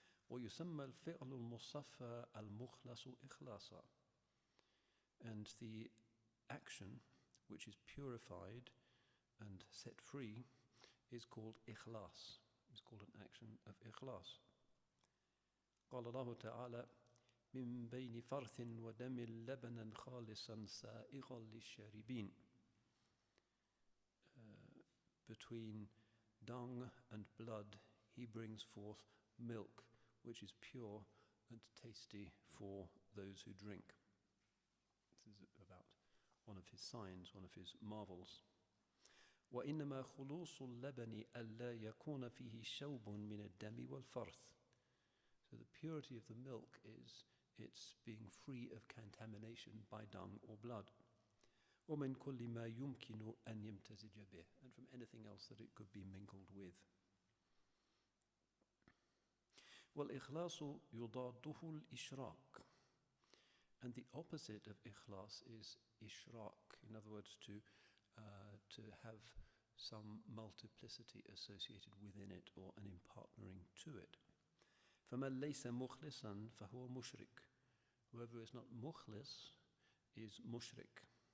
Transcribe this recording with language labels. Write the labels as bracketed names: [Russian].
[Arabic] وَيُسَمَّى الْفِعْلُ الْمُصَفَّى الْمُخْلَصُ إِخْلَاصًا. [English] And the action which is purified and set free is called ikhlas. It's called an action of ikhlas. [Arabic] قال الله تعالى من بين فرث ودم لبنا خالصا سائغا للشاربين. [English] Between dung and blood he brings forth milk which is pure and tasty for those who drink. This is about one of his signs, one of his marvels. [Arabic] وإنما خلوص اللبن ألا يكون فيه شوب من الدم والفرث. [English] So the purity of the milk is its being free of contamination by dung or blood. [Arabic] ومن كل ما يمكن أن يمتزج به, [English] and from anything else that it could be mingled with. [Arabic] والإخلاص يضاده الإشراك. [English] And the opposite of ikhlas is ishraq, in other words, to have some multiplicity associated within it or an impartnering to it. [Arabic] فَمَنْ لَيْسَ مُخْلِصًا فَهُوَ مُشْرِكٌ. [English] Whoever is not mukhlis is mushrik.